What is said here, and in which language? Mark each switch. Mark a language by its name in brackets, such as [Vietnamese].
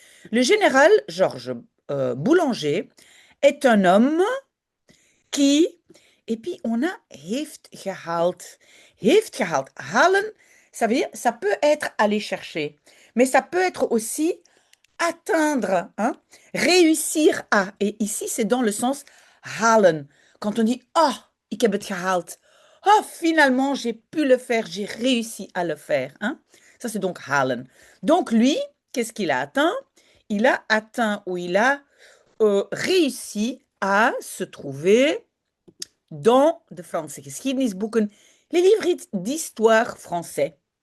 [French] Le général Georges Boulanger est un homme qui, et puis on a [Dutch] heeft gehaald. Heeft gehaald. [French] Halen, ça veut dire, ça peut être aller chercher, mais ça peut être aussi atteindre, hein, réussir à. Et ici, c'est dans le sens halen. Quand on dit, oh, [Dutch] ik heb het gehaald. [French] Oh, finalement, j'ai pu le faire, j'ai réussi à le faire, hein. Ça, c'est donc halen. Donc, lui, qu'est-ce qu'il a atteint? Il a atteint ou il a réussi à se trouver dans [Dutch] de Franse geschiedenisboeken, [French] les livres d'histoire français.